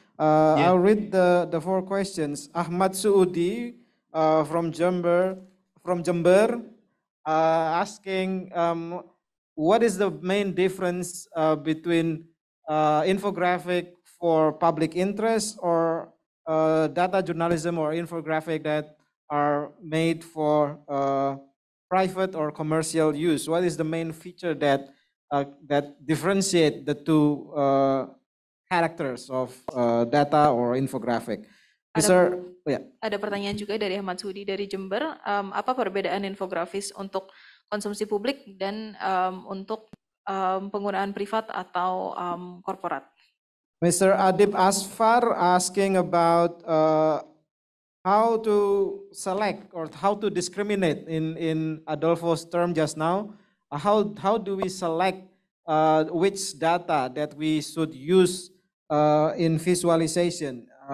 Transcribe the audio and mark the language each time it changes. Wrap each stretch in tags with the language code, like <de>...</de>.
<en>I'll read the 4 questions. Ahmad Suudi from Jember, asking what is the main difference between infographic for public interest or data journalism or infographic that are made for private or commercial use? What is the main feature that differentiate the two characters of data or infographic?</en> <id>Ada pertanyaan juga dari Ahmad Sudi dari Jember, apa perbedaan infografis untuk konsumsi publik dan untuk penggunaan privat atau korporat?</id> <en>Mr. Adib Asfar asking about how to select or how to discriminate in Adolfo's term just now. How do we select which data that we should use in visualization?</en>